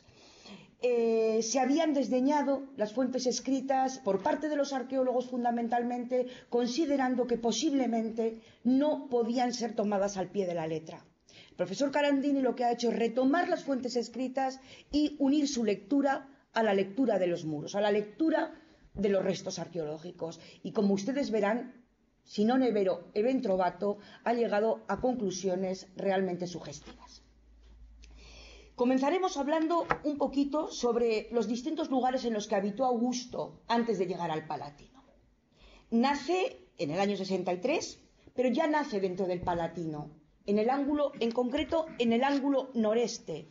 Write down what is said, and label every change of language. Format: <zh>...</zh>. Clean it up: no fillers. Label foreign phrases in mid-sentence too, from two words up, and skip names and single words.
<es>Se habían desdeñado las fuentes escritas por parte de los arqueólogos, fundamentalmente considerando que posiblemente no podían ser tomadas al pie de la letra. El profesor Carandini lo que ha hecho es retomar las fuentes escritas y unir su lectura a la lectura de los muros, a la lectura de los restos arqueológicos. Y como ustedes verán,</es> <it>si non è vero, è ben trovato,</it> <es>ha llegado a conclusiones realmente sugestivas. Comenzaremos hablando un poquito sobre los distintos lugares en los que habitó Augusto antes de llegar al Palatino. Nace en el año 63, pero ya nace dentro del Palatino, en concreto en el ángulo noreste.</es>